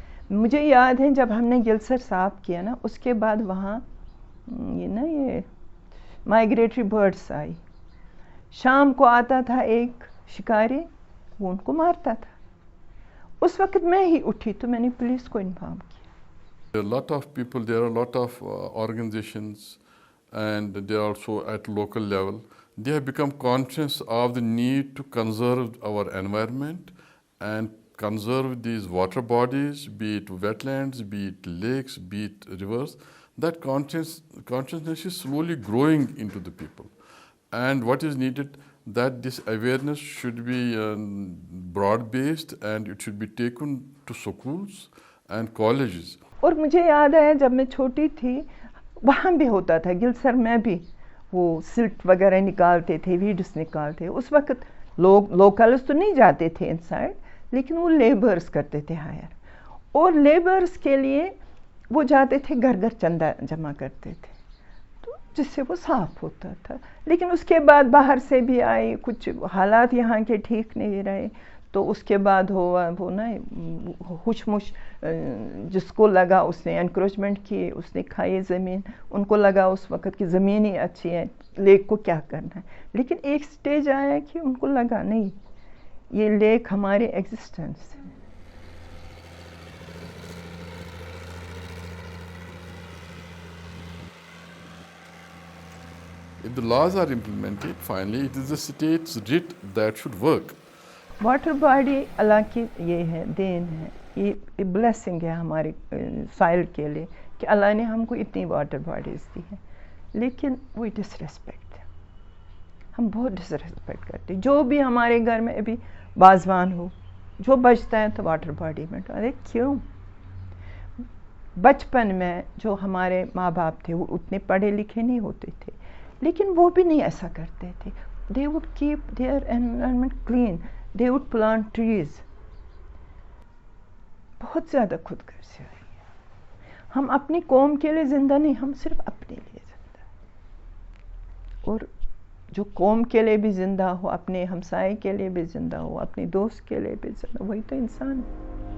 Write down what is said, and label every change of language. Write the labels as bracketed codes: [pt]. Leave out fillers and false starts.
[ur] مجھے یاد ہے جب ہم نے گلسر صاف کیا نا، اس کے بعد وہاں یہ مائگریٹری برڈس آئی. شام کو آتا تھا ایک شکاری، وہ ان کو مارتا تھا. اس وقت میں ہی اٹھی تو میں نے پولیس کو انفارم کیا. [en] There are a lot of people, there are a lot of organizations, and they are also at local level. They have become conscious of the need to conserve our environment and conserve these water bodies, be it wetlands, be it lakes, be it rivers. That consciousness is slowly growing into the people. And what is needed, that this awareness should be broad-based, and it should be taken to schools and colleges. [ur] اور مجھے یاد ہے جب میں چھوٹی تھی وہاں بھی ہوتا تھا، گلسر میں بھی وہ سلٹ وغیرہ نکالتے تھے، ویڈس نکالتے. اس وقت لوکلز تو نہیں جاتے تھے انسائڈ، لیکن وہ لیبرز کرتے تھے ہائر. اور لیبرز کے لیے وہ جاتے تھے، گھر گھر چندہ جمع کرتے تھے، تو جس سے وہ صاف ہوتا تھا. لیکن اس کے بعد باہر سے بھی آئی، کچھ حالات یہاں کے ٹھیک نہیں رہے، تو اس کے بعد ہوا وہ نا ہوش مش جس کو لگا اس نے انکروچمنٹ کی، اس نے کھائی زمین. ان کو لگا اس وقت کی زمین ہی اچھی ہے، لیک کو کیا کرنا ہے. لیکن ایک سٹیج آیا کہ ان کو لگا نہیں، یہ لیک ہماری ایگزسٹنس ہے. [en] If the laws are implemented, finally it is the state's writ that should work. [ur] Water body اللہ کی یہ ہے، دین ہے، یہ بلیسنگ ہے ہمارے سائل کے لیے کہ اللہ نے ہم کو اتنی واٹر باڈیز دی ہیں. لیکن وہ ڈس ریسپیکٹ ہے، ہم بہت ڈس ریسپیکٹ کرتے. جو بھی ہمارے گھر میں ابھی بازوان ہو، جو بچتا ہے تو واٹر باڈی میں. ارے کیوں؟ بچپن میں جو ہمارے ماں باپ تھے وہ اتنے پڑھے لکھے نہیں ہوتے تھے، لیکن وہ بھی نہیں ایسا کرتے تھے. [en] they would keep their environment clean, they would plant trees. [ur] بہت زیادہ خود غرضی ہوئی ہے. ہم اپنی قوم کے لیے زندہ نہیں، ہم صرف اپنے لیے زندہ. اور جو قوم کے لیے بھی زندہ ہو، اپنے ہمسائے کے لیے بھی زندہ ہو، اپنے دوست کے لیے بھی زندہ، وہی تو انسان ہے.